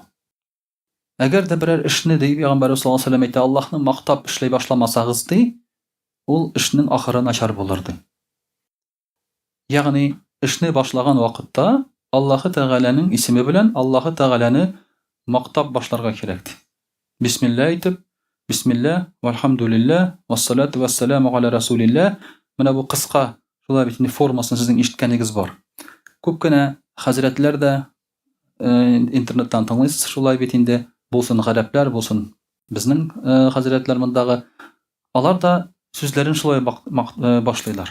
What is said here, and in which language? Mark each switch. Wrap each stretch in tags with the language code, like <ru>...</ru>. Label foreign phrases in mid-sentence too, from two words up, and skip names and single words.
<tt>Әгәр дә берәр эшне, ди пәйгамбәребез</tt> <ar>صلى الله عليه وسلم</ar> <tt>әйтә, Аллаһны мактап эшләй башламасагыз, ди, ул эшнең ахыры начар булыр, ди. Ягъни, эшне башлаган вакытта Аллаһы Тәгаләнең исеме белән Аллаһы Тәгаләне мактап башларга кирәк, ди. Бисмилла әйтеп,</tt> <ar>بسم الله، والحمد لله, والصلاة والسلام على رسول الله.</ar> <tt>Менә бу кыска, шулай бит инде формасын сезнең ишеткәнегез бар. Күп кенә хәзрәтләр дә интернеттан тыңлыйсыз, шулай бит инде, булсын гарәпләр, булсын безнең хәзрәтләр мондагы, алар да сүзләрен шулай башлыйлар.</tt>